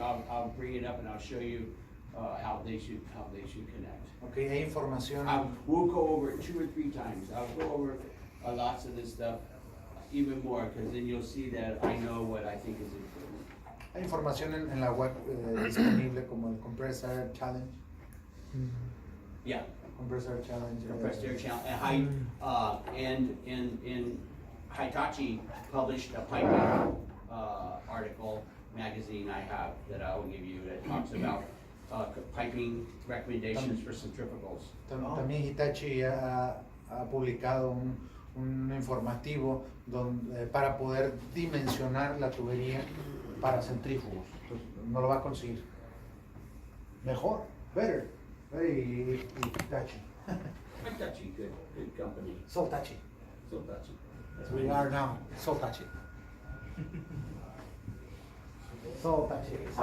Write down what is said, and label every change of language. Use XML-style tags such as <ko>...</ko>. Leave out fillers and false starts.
<en>I'll bring it up and I'll show you how they should connect.</en> <es>Okay, hay información.</es> <en>We'll go over it 2 or 3 times. I'll go over lots of this stuff, even more, because then you'll see that I know what I think is important.</en> <es>Hay información en la web disponible como el Compressor Challenge.</es> <en>Yeah. Compressor Challenge. Compressor Challenge. And Hitachi published a piping article magazine I have that I will give you that talks about piping recommendations for centrifugals.</en> <es>También Hitachi ha publicado un informativo para poder dimensionar la tubería para centrífugos. Entonces, no lo va a conseguir. Mejor,</es> <en>better, very Hitachi. Hitachi, good company. So touchy. So touchy. That's We are now so touchy. So touchy.</en>